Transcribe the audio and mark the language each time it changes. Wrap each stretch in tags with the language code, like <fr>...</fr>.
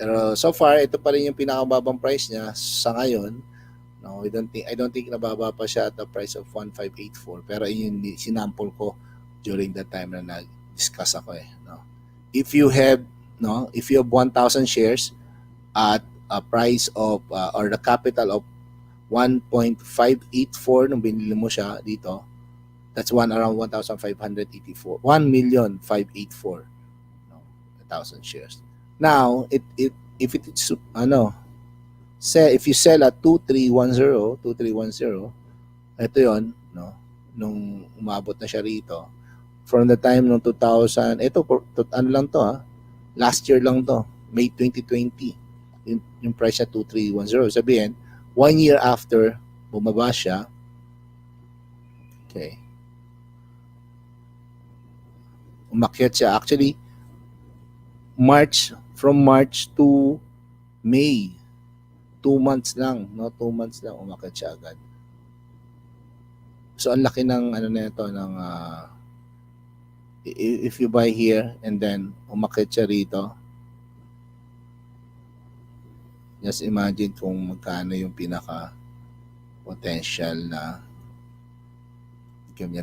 <tl>Pero so far, ito pa rin yung pinakababang price niya sa ngayon.</tl> <en>No, I don't think</en> <tl>nababa pa siya</tl> <en>at the price of 1,584.</en> <tl>Pero yun sinample ko during that time na nag-discuss ako eh. No?</tl> <en>If you have 1,000 shares at a price of or the capital of 1.584</en> <tl>nung binili mo siya dito,</tl> <en>that's around 1,584. 1,584,000 shares.</en> <tl>Now,</tl> <en>if it's if you sell</en> <tl>at 2,310, ito yon, no, nung umabot na siya rito,</tl> <en>from the time</en> <tl>nung 2000, ito, ano lang to</tl> <en>last year</en> <tl>lang to, May 2020, yung price niya 2,310. Sabihin, 1 year after, bumaba siya, okay, umakyat siya.</tl> <en>Actually, from March to May, 2 months lang, no?</en> <tl>2 months lang umakyat siya agad. So ang laki ng ng</tl> <en>if you buy here and then</en> <tl>umakyat siya rito,</tl> <en>just imagine</en> <tl>kung magkano yung pinaka potential na income niya.</tl>